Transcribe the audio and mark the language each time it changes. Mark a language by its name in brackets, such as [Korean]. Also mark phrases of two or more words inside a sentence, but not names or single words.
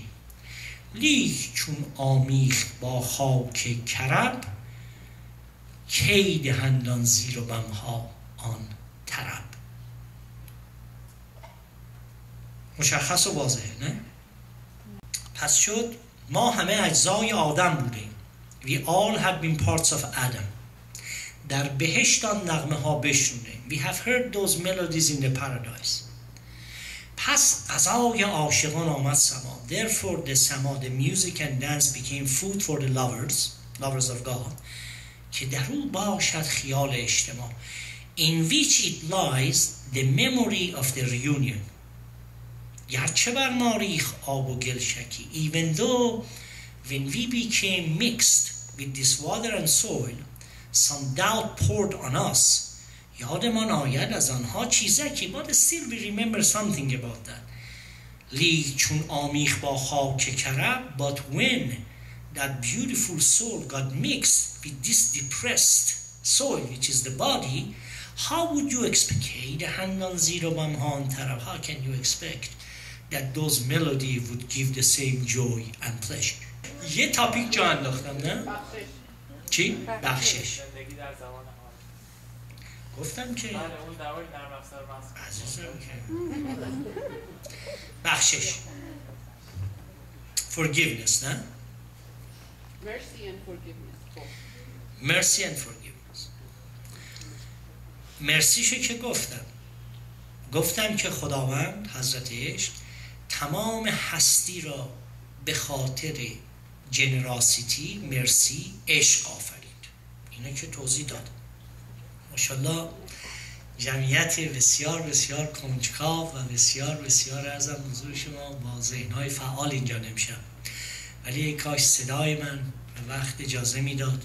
[Persian] لیک چون آمیخت با خاک کرب، کی دهندان زیر و بمها آن طرب. مشخص و واضحه نه؟ پس شد ما همه اجزای آدم بودیم. [English] We all have been parts of Adam. [Persian] در بهشتان نغمه ها بشنودیم. [English] We have heard those melodies in the paradise. [Persian] پس قضای عاشقان آمد سما. [English] Therefore the sama, the music and dance became food for the lovers. lovers of God، [Persian] که در او باشد خیال اجتماع، [English] in which it lies the memory of the reunion. [Persian] گرچه بر ما ریخت آب و گل شکی، [English] even though when we became mixed with this water and soil some doubt poured on us. [Persian] یادمان آید از آنها چیزکی، [English] but still we remember something about that. [Persian] لیک چون آمیخ با خاک کرب، [English] but when that beautiful soul got mixed with this depressed soil which is the body, how would you expect [Persian] دهندان زیر و بمهان طرب، [English] how can you expect that those melody would give the same joy and pleasure. [Persian] یه تاپیک جا انداختم نه؟ چی؟ بخشش. زندگی در زمان حال. گفتم که بله اون در واقع نرم افزار ماست. عزیزم که بخشش. Forgiveness نه؟ [English] Mercy and forgiveness. Mercy and forgiveness. [Persian] مرسیشو که گفتم که خداوند حضرت عشق تمام هستی را به خاطر جنراسیتی، مرسی، عشق آفرید. اینو که توضیح داد. ماشاءالله جمعیت بسیار بسیار کنجکاو و بسیار بسیار ارزم حضور شما با ذهن‌های فعال اینجا نمیشم، ولی یک کاش صدای من به وقت اجازه میداد.